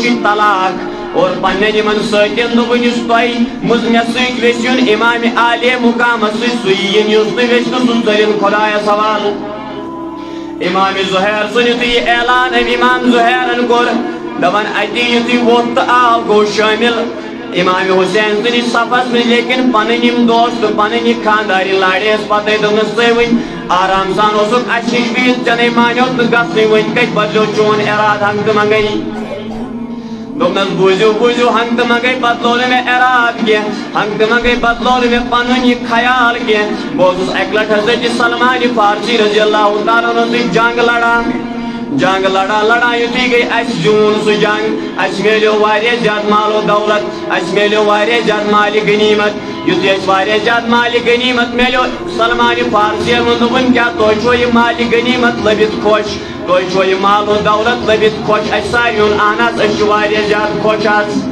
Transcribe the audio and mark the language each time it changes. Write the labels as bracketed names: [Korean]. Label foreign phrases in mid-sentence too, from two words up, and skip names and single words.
[Kashmiri] چھُے طلاق اور پنن یمن سۭتٮ۪ن دوٚپُن یُس تۄہہِ مےٚ سۭتۍ ویٚژھِوُن امام عالی مقامس سۭتۍ سُہ یِیِن یُس نہٕ ویٚژھِ سُہ ژٔرِن خۄدایس حوالہٕ امام زہیر سُنٛد یُتھُے یہِ اعلان أمۍ امام زہیرن کوٚر دپان اتی یُتھُے ووٚتھ تہٕ آو گوٚو شٲمِل امام حسین سٕنٛدِس صفس منٛز لیکن پنٕنۍ یِم دوست تہٕ پنٕنۍ یہِ خاندارنۍ لاڑیس پتے دوٚپنس تُہۍ وۄنۍ آرام سان اوسُکھ اسہِ نِش بِہِتھ ژےٚ نَے مانیو نہٕ گژھنٕے وۄنۍ کتہِ بدلیو چون ارادٕ ہنٛگ تہٕ منٛگے دوٚپنس بوٗزِو ہنٛگ تہٕ منٛگے بدلو نہٕ مےٚ ارادٕ کینٛہہ ہنٛگ تہٕ منٛگے بدلو نہٕ مےٚ پنُن یہِ خیال کینٛہہ بہٕ اوسُس اکہِ لٹہِ حضرت سلمان فارسی [Arabic] رضی اللہ تعالیٰ عنہ [Kashmiri] سۭتۍ جنگ لڑان یُتھُے گٔے اسہِ زیوٗن سُہ جنگ اسہِ میلیو واریاہ زیادٕ مال و دولت اسہِ میلیو واریاہ زیادٕ مالہِ غنیٖمت یُتھُے اسہِ واریاہ زیادٕ مالہِ غنیٖمت میلیو سلمان فارسیَن ووٚن دوٚپُن کیٛاہ تۄہہِ چھو یہِ مالہِ غنیٖمت لٔبِتھ خۄش تۄہہِ چھو یہِ مال و دولت لٔبِتھ خۄش اسہِ ساروِیَن اہن حظ أسۍ چھِ واریاہ زیادٕ خۄش حظ